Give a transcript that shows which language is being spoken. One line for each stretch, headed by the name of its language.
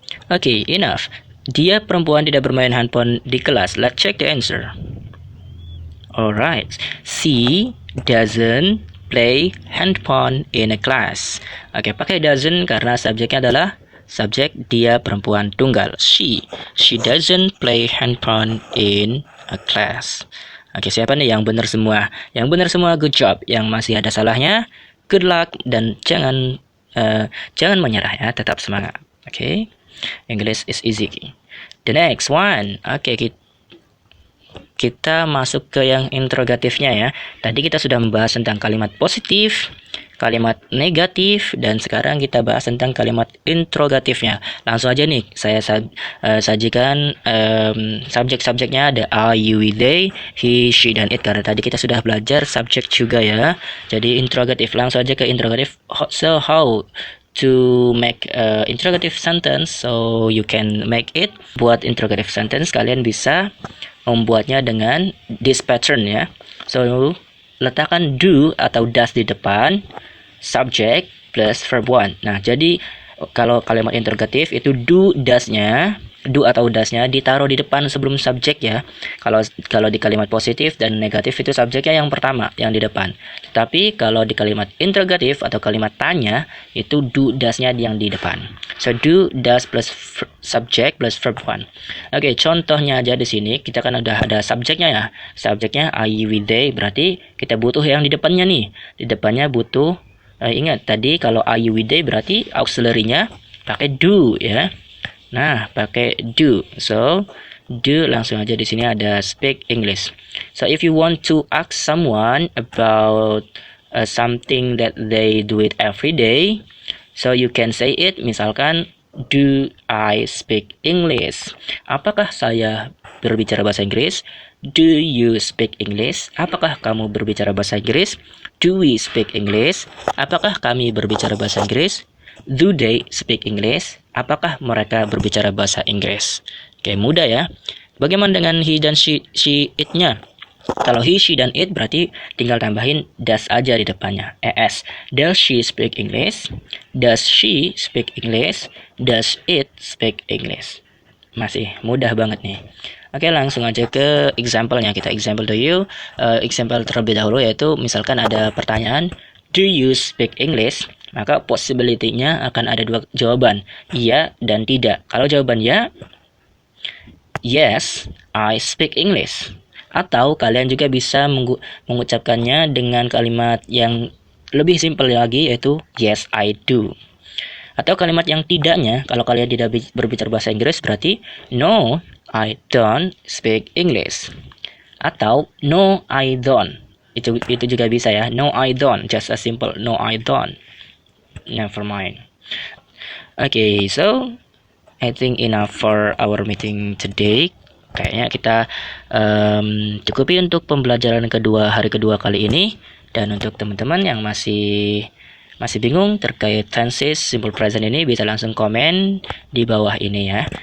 English: Okay, enough.
Indonesian: Dia perempuan tidak bermain handphone di kelas.
English: Let's check the answer. Alright. She doesn't play handphone in a class.
Indonesian: Oke, pakai doesn't karena subjeknya adalah subjek dia perempuan tunggal.
English: She doesn't play handphone in a class.
Indonesian: Oke, siapa nih yang benar semua? Yang benar semua,
English: good job.
Indonesian: Yang masih ada salahnya,
English: good luck,
Indonesian: dan jangan menyerah ya, tetap semangat.
English: Oke. English is easy. The next one.
Indonesian: Oke, kita masuk ke yang interrogatifnya ya. Tadi kita sudah membahas tentang kalimat positif, kalimat negatif, dan sekarang kita bahas tentang kalimat interrogatifnya. Langsung aja nih, saya sajikan subjek-subjeknya ada I, you, they, he, she, dan it. Karena tadi kita sudah belajar subjek juga ya. Jadi interrogatif, langsung aja ke interrogatif.
English: So how to make interrogative sentence, so you can make it.
Indonesian: Buat interrogative sentence kalian bisa membuatnya dengan
English: this pattern
Indonesian: ya. So letakkan do atau does di depan subject plus verb one. Nah, jadi kalau kalimat interrogatif itu do atau does-nya ditaruh di depan sebelum subjek ya. Kalau di kalimat positif dan negatif itu subjeknya yang pertama, yang di depan. Tetapi kalau di kalimat interrogatif atau kalimat tanya itu do does-nya yang di depan.
English: So do does plus subject plus verb one.
Indonesian: Oke, contohnya aja di sini kita kan udah ada subjeknya ya. Subjeknya I, we, they, berarti kita butuh yang di depannya nih. Di depannya butuh ingat tadi kalau I, we, they berarti auxiliary-nya pakai do ya. Nah, pakai do. So, do langsung aja di sini ada speak English.
English: So, if you want to ask someone about something that they do it every day, so you can say it. Misalkan, do I speak English?
Indonesian: Apakah saya berbicara bahasa Inggris?
English: Do you speak English?
Indonesian: Apakah kamu berbicara bahasa Inggris?
English: Do we speak English?
Indonesian: Apakah kami berbicara bahasa Inggris?
English: Do they speak English?
Indonesian: Apakah mereka berbicara bahasa Inggris? Oke, mudah ya. Bagaimana dengan he dan she it-nya? Kalau he, she, dan it berarti tinggal tambahin does aja di depannya. Es.
English: Does she speak English? Does she speak English? Does it speak English?
Indonesian: Masih mudah banget nih. Oke, langsung aja ke example-nya. Kita example to you. Example terlebih dahulu yaitu misalkan ada pertanyaan,
English: do you speak English?
Indonesian: Maka possibility-nya akan ada dua jawaban, iya dan tidak. Kalau jawaban ya,
English: yes, I speak English.
Indonesian: Atau kalian juga bisa mengucapkannya dengan kalimat yang lebih simpel lagi, yaitu
English: yes, I do.
Indonesian: Atau kalimat yang tidaknya, kalau kalian tidak berbicara bahasa Inggris, berarti
English: no, I don't speak English.
Indonesian: Atau
English: no, I don't.
Indonesian: Itu juga bisa ya, no, I don't.
English: Just as simple, no, I don't. Never mind. Okay, so I think enough for our meeting today.
Indonesian: Kayaknya kita cukupi untuk pembelajaran hari kedua kali ini. Dan untuk teman-teman yang masih bingung terkait tenses simple present ini, bisa langsung komen di bawah ini ya.